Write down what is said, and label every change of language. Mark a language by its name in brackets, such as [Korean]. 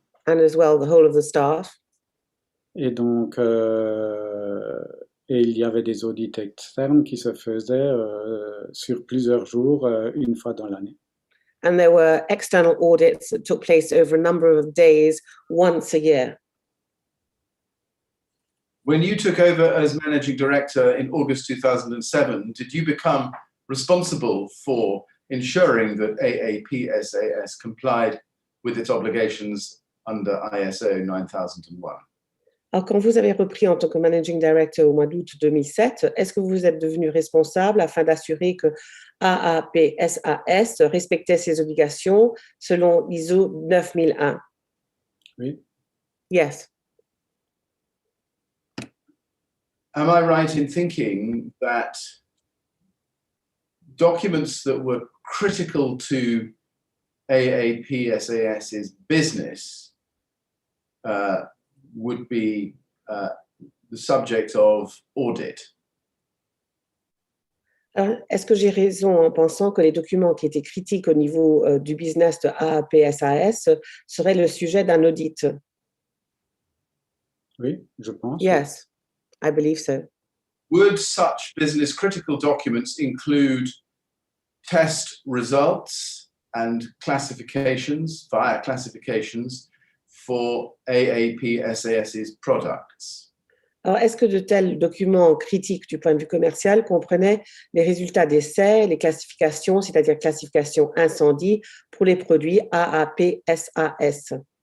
[English] And as well, the whole of the staff. [French] Et donc, et il y avait des audits externes qui se faisaient sur plusieurs jours, une fois dans l'année. [English] And there were external audits that took place over a number of days, once a year. When you took over as managing director in August 2007, did you become responsible for ensuring that AAPSAS complied with its obligations under ISO 9001? [French] Alors, quand vous avez repris en tant que Managing Director au mois d'août 2007, est-ce que vous êtes devenu responsable afin d'assurer que AAPSAS respectait ses obligations selon l'ISO 9001? Oui. [English] Yes. Am I right in thinking that documents that were critical to AAPSAS's business would be the subject of audit? [French] Alors, est-ce que j'ai raison en pensant que les documents qui étaient critiques au niveau du business de AAPSAS seraient le sujet d'un audit? Oui, je pense. [English] Yes, I believe so. Would such business critical documents include test results and classifications via classifications for AAPSAS's products? [French] Alors, est-ce que de tels documents critiques du point de vue commercial comprenaient les résultats d'essais, les classifications, c'est-à-dire classification incendie pour les produits AAPSAS?